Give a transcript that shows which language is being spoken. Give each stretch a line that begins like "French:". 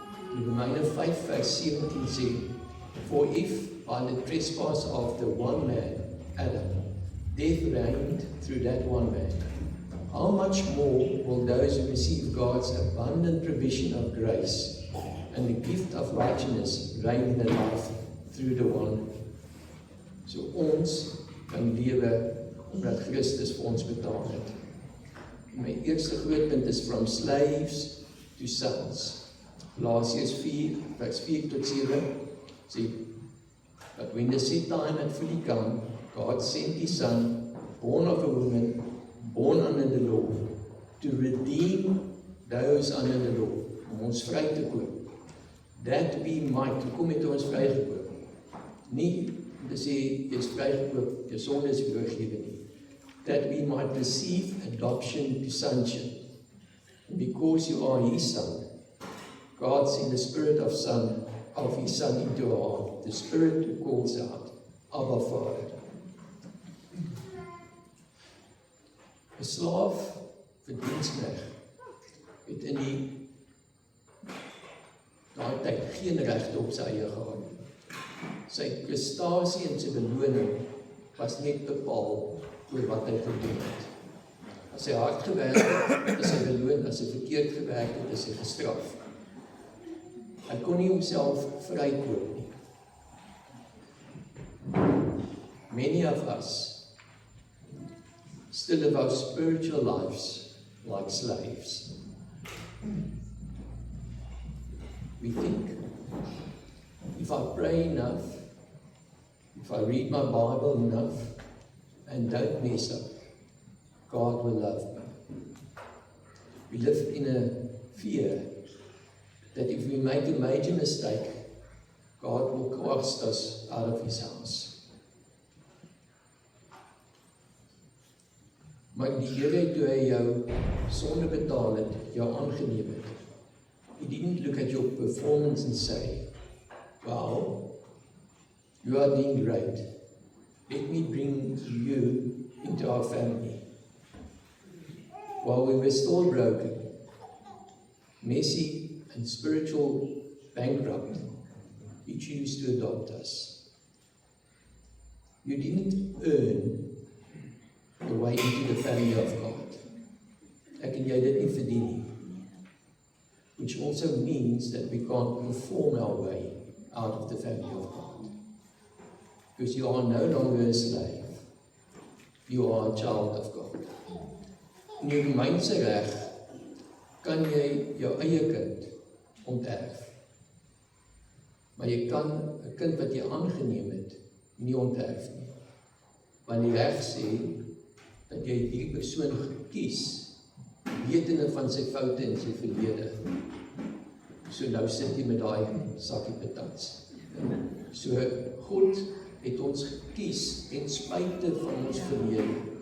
Afrikaans: In Romeine 5 vers 17 sê,
English: for if by the trespass of the one man, Adam, death reigned through that one man, how much more will those who receive God's abundant provision of grace and the gift of righteousness reign in their life through the one?
Afrikaans: So ons kan lewe omdat Christus vir ons betaal het. My eerste groot punt is
English: from slaves to sons. Galatians 4
Afrikaans: vers 4 tot 7 sê,
English: but when the set time had fully come, God sent his son, born of a woman, born under the law, to redeem those under the law,
Afrikaans: om ons vry te koop.
English: That we might,
Afrikaans: hoekom het ons vrygekoop? Nie om te sê, jy is vrygekoop, jou sonde is vergewe nie.
English: That we might receive adoption to sonship. And because you are his son, God sent the spirit of his son into our heart, the spirit who calls out, Abba Father.
Afrikaans: 'n slaaf vir diensknegt het in daai tyd geen regte op sy eie gehad nie. Sy prestasie en sy beloning was net bepaal oor wat hy gedoen het. As hy hard gewerk het, is hy beloon, as hy verkeerd gewerk het, is hy gestraf. Hy kon nie homself vrykoop nie.
English: Many of us still live our spiritual lives like slaves. We think, if I pray enough, if I read my Bible enough, and don't mess up, God will love me. We live in a fear that if we make a major mistake, God will cast us out of his house.
Afrikaans: Maar die Here toe hy jou sonder betaal het, jou aangeneem het.
English: He didn't look at your performance and say, wow, you are doing great. Let me bring you into our family. While we were still broken, messy and spiritual bankrupt, He chose to adopt us. You didn't earn the way into the family of God.
Afrikaans: Ek en jy dit nie verdien nie.
English: Which also means that we can't perform our way out of the family of God. Because you are no longer a slave. You are a child of God.
Afrikaans: In jou gemeense reg kan jy jou eie kind onterf. Maar jy kan 'n kind wat jy aangeneem het, nie onterf nie. Want die reg sê dat jy hierdie persoon gekies, wetende van sy foute en sy verlede. So nou sit jy met daai sakkie patats. So God het ons gekies ten spyte van ons verlede.